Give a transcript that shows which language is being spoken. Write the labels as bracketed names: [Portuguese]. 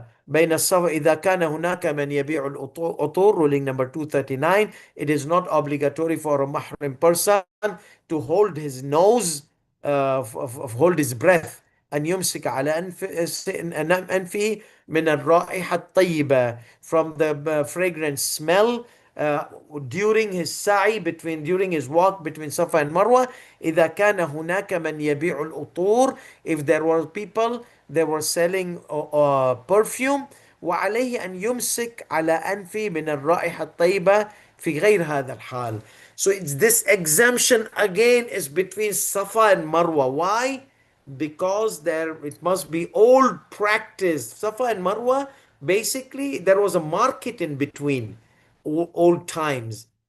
[Arabic] بين الصف إذا كان هناك من يبيع العطور. [English] Ruling number 239. It is not obligatory for a mahram person to hold his nose, hold his breath. [Arabic] أن يمسك على أنفه من الرائحة الطيبة, [English] from the fragrant smell uh, during his sa'i during his walk between Safa and Marwa. [Arabic] إذا كان هناك من يبيع الأطور, [English] if there were people they were selling perfume, [Arabic] وعليه أن يمسك على أنفه من الرائحة الطيبة في غير هذا الحال. [English] So it's this exemption again is between Safa and Marwa. Why? Because there it must be old practice. Safa and Marwa, basically there was a market in between, old times.